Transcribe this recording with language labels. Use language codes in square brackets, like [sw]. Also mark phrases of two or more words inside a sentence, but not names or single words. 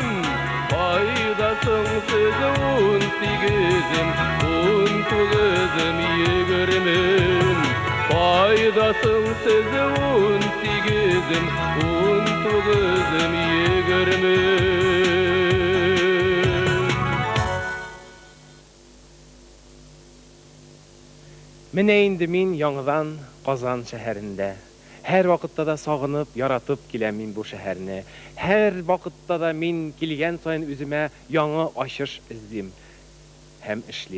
[tr] Faydasız 18'im, 19'im, 20'im. Faydasız 18'im, 19'im, 20'im. [tt] Менә инде мин яңадан Казан шәһәрендә. Һәр вакытта да сагынып, яратып киләм мин бу шәһәрне. Һәр вакытта да мин килгән саен үземә яңа ачыш издим һәм эшлим.